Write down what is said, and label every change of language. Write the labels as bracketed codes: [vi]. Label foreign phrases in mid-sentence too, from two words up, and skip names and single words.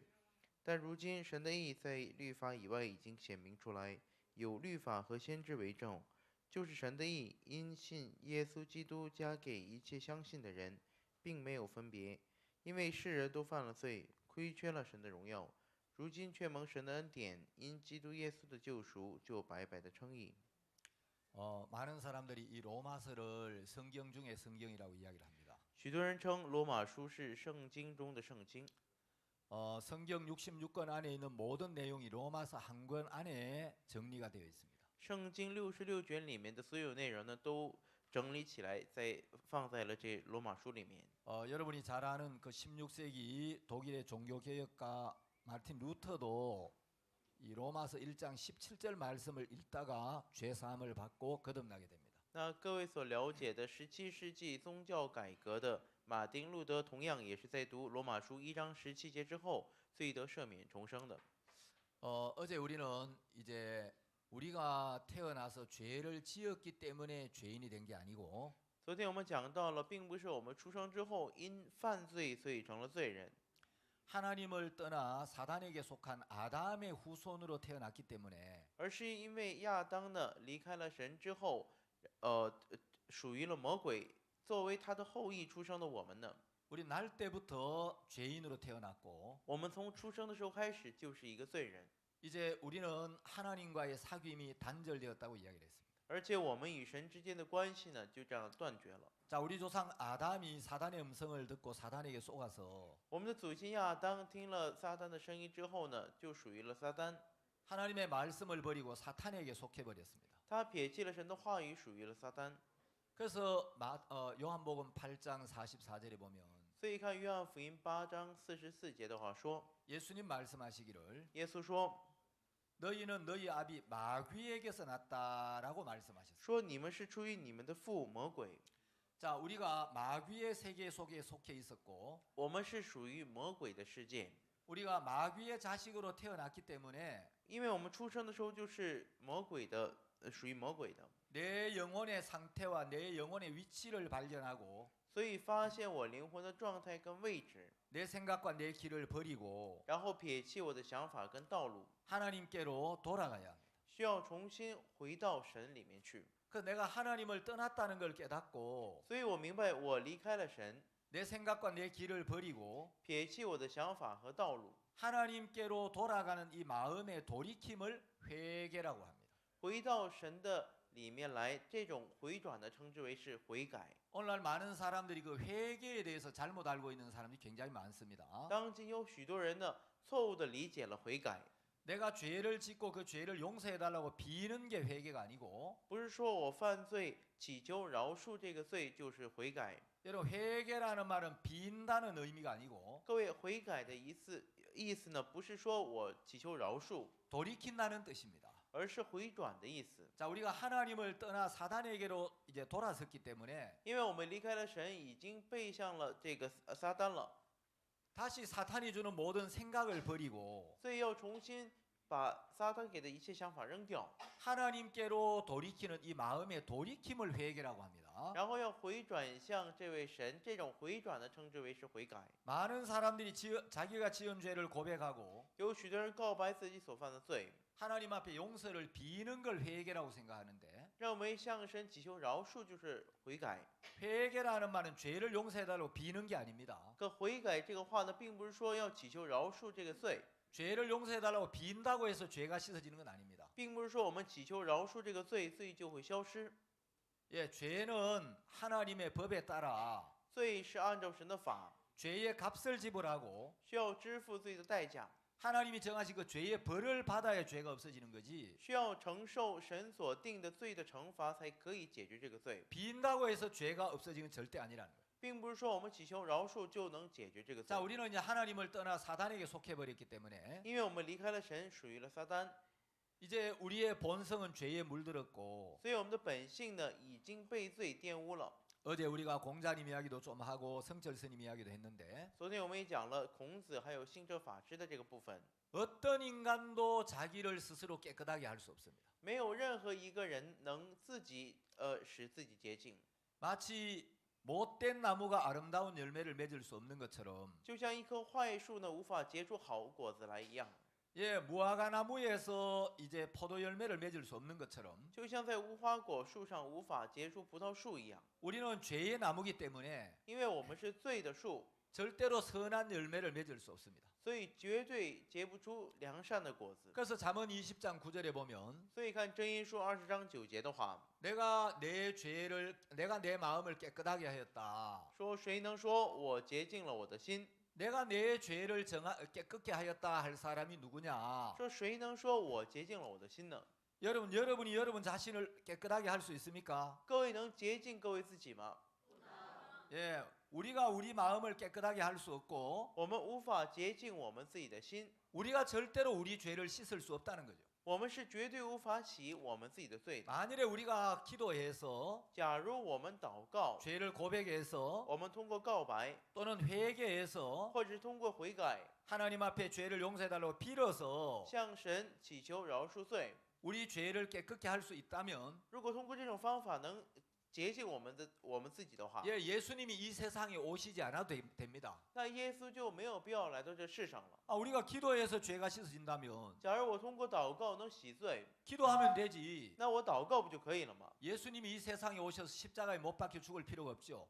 [zh] 但如今神的义在律法以外已经显明出来，有律法和先知为证，就是神的义因信耶稣基督加给一切相信的人，并没有分别，因为世人都犯了罪，亏缺了神的荣耀，如今却蒙神的恩典，因基督耶稣的救赎，就白白的称义。 [ko] 많은 사람들이 이 로마서를 성경 중에 성경이라고 이야기를 합니다. [zh] 许多人称罗马书是圣经中的圣经。 [ko] 성경 66권 안에 있는 모든 내용이 로마서 한 권 안에 정리가 되어 있습니다. [zh] 圣经66卷里面的所有内容呢，都整理起来，放在了这罗马书里面。 [ko] 여러분이 잘 아는 그 16세기 독일의 종교개혁가 마르틴 루터도 이 로마서 1장 17절 말씀을 읽다가 죄사함을 받고 거듭나게 됩니다. [zh] 那各位所了解的17世纪宗教改革的马丁路德，同样也是在读罗马书1章17节之后，罪得赦免重生的。 [ko] 어제 우리는 이제 우리가 태어나서 죄를 지었기 때문에 죄인이 된 게 아니고 [zh] 昨天我们讲到了，并不是我们出生之后因犯罪所以成了罪人， [ko] 하나님을 떠나 사단에게 속한 아담의 후손으로 태어났기 때문에 [zh] 而是因为亚当呢离开了神之后，属于了魔鬼，作为他的后裔出生的我们呢， [ko] 우리 날 때부터 죄인으로 태어났고 [zh] 我们从出生的时候开始就是一个罪人， [ko] 이제 우리는 하나님과의 사귐이 단절되었다고 이야기를 했습니다. [zh] 而且我们与神之间的关系呢就这样断绝了。 [ko] 자, 우리 조상 아담이 사단의 음성을 듣고 사단에게 속아서 [zh] 我们的祖先亚当听了撒旦的声音之后呢，就属于了撒旦， [ko] 하나님의 말씀을 버리고 사탄에게 속해 버렸습니다. [zh] 他撇弃了神的话语，属于了撒旦。 [ko] 그래서 요한복음 8장 44절에 보면 [zh] 所以看约翰福音8章44节的话说， [ko] 예수님 말씀하시기를 [zh] 耶稣说 [ko] 너희는 너희 아비 마귀에게서 났다라고 말씀하셨어요. [zh] 说你们是出于你们的父魔鬼， [ko] 자, 우리가 마귀의 세계 속에 속해 있었고 [zh] 我们是属于魔鬼的世界， [ko] 우리가 마귀의 자식으로 태어났기 때문에 [zh] 因为我们出生的时候就是魔鬼的，属于魔鬼的， [ko] 내 영혼의 상태와 내 영혼의 위치를 발견하고 [zh] 所以发现我灵魂的状态跟位置， [ko] 내 생각과 내 길을 버리고 [zh] 然后撇弃我的想法跟道路， [ko] 하나님께로 돌아가야 합니다. [zh] 需要重新回到神里面去。 [ko] 그 내가 하나님을 떠났다는 걸 깨닫고 [zh] 所以我明白我离开了神， [ko] 내 생각과 내 길을 버리고 [zh] 撇弃我的想法和道路， [ko] 하나님께로 돌아가는 이 마음의 돌이킴을 회개라고 합니다. [zh] 回到神的里面来，这种回转的称之为是悔改。 [ko] 오늘날 많은 사람들이 그 회개에 대해서 잘못 알고 있는 사람이 굉장히 많습니다. [zh] 当今有许多人呢错误的理解了悔改， [ko] 내가 죄를 짓고 그 죄를 용서해 달라고 비는 게 회개가 아니고 [zh] 不是说我犯罪祈求饶恕这个罪就是悔改。 [ko] 여러분 회개라는 말은 빈다는 의미가 아니고 [zh] 各位，悔改的意思呢，不是说我祈求饶恕， [ko] 돌이킨다는 뜻입니다. [zh] 而是回转的意思。 [ko] 자, 우리가 하나님을 떠나 사단에게로 이제 돌아섰기 때문에 [zh] 因为我们离开了神，已经背向了这个撒旦了， [ko] 다시 사탄이 주는 모든 생각을 버리고 [zh] 所以要重新把撒旦给的一切想法扔掉， [ko] 하나님께로 돌이키는 이 마음의 돌이킴을 회개라고 합니다. [zh] 然后要回转向这位神。这种回转呢，称之为是悔改。 [ko] 많은 사람들이 자기가 지은 죄를 고백하고 [zh] 有许多人告白自己所犯的罪， [ko] 하나님 앞에 용서를 비는 걸 회개라고 생각하는데 [zh] 认为向神祈求饶恕就是悔改。 [ko] 회개라는 말은 죄를 용서해달라고 비는 게 아닙니다. [zh] 可悔改这个话呢，并不是说要祈求饶恕这个罪， [ko] 죄를 용서해달라고 빈다고 해서 죄가 씻어지는 건 아닙니다. [zh] 并不是说我们祈求饶恕这个罪，罪就会消失。 [ko] 예, 죄는 하나님의 법에 따라 [zh] 罪是按照神的法， [ko] 죄의 값을 지불하고 [zh] 需要支付罪的代价， [ko] 하나님이 정하신 그 죄의 벌을 받아야 죄가 없어지는 거지. [zh] 需要承受神所定的罪的惩罚，才可以解决这个罪， [ko] 빈다고 해서 죄가 없어지는 절대 아니라는 거예요. [zh] 并不是说我们祈求饶恕就能解决这个罪 [ko] 자, 。 우리는 이제 하나님을 떠나 사단에게 속해 버렸기 때문에 [zh] 因为我们离开了神，属于了撒旦， [ko] 이제 우리의 본성은 죄에 물들었고 [zh] 所以我们的本性呢已经被罪玷污了。 [ko] 어제 우리가 공자님 이야기도 좀 하고 성철 스님 이야기도 했는데 [zh] 昨天我们也讲了孔子还有信哲法师的这个部分， [ko] 어떤 인간도 자기를 스스로 깨끗하게 할 수 없습니다. [zh] 没有任何一个人能自己使自己洁净， [ko] 마치 못된 나무가 아름다운 열매를 맺을 수 없는 것처럼 [zh] 就像一棵坏树呢无法结出好果子来一样， [ko] 예, 무화과 나무에서 이제 포도 열매를 맺을 수 없는 것처럼 [zh] 就像在无花果树上无法结出葡萄树一样。 [ko] 우리는 죄의 나무기 때문에 [zh] 因为我们是罪的树， [ko] 절대로 선한 열매를 맺을 수 없습니다. [zh] 所以绝对结不出良善的果子。 [ko] 그래서 잠언 20장 9절에 보면 [zh] 所以看箴言书20章9节的话， [ko] 내가 내 마음을 깨끗하게 하였다. [zh] 说谁能说我洁净了我的心？ [ko] 내가 내 죄를 깨끗게 하였다 할 사람이 누구냐? [zh] 说谁能说我洁净了我的心呢？ [ko] 여러분이 여러분 자신을 깨끗하게 할 수 있습니까? [zh] 各位能洁净各位自己吗？ [ko] 예, 우리가 우리 마음을 깨끗하게 할 수 없고 [zh] 我们无法洁净我们自己的心， [ko] 우리가 절대로 우리 죄를 씻을 수 없다는 거죠. [zh] 我们是绝对无法洗我们自己的罪的。 [ko] 만일에 우리가 기도해서 [zh] 假如我们祷告， [ko] 죄를 고백해서 [zh] 我们通过告白， [ko] 또는 회개해서 [zh] 或者是通过悔改， [ko] 하나님 앞에 죄를 용서해달라고 빌어서 [zh] 向神祈求饶恕罪， [ko] 우리 죄를 깨끗게 할 수 있다면 [zh] 如果通过这种方法能洁净我们自己的话， [ko] 예, 예수님이 이 세상에 오시지 않아도 됩니다. [zh] 那耶稣就没有必要来到这世上了。 [ko] 우리가 기도해서 죄가 씻어진다면 [zh] 假如我通过祷告能洗罪， [ko] 기도하면 되지. [zh] 那我祷告不就可以了吗？ [ko] 예수님이 이 세상에 오셔서 십자가에 못 박혀 죽을 필요가 없죠.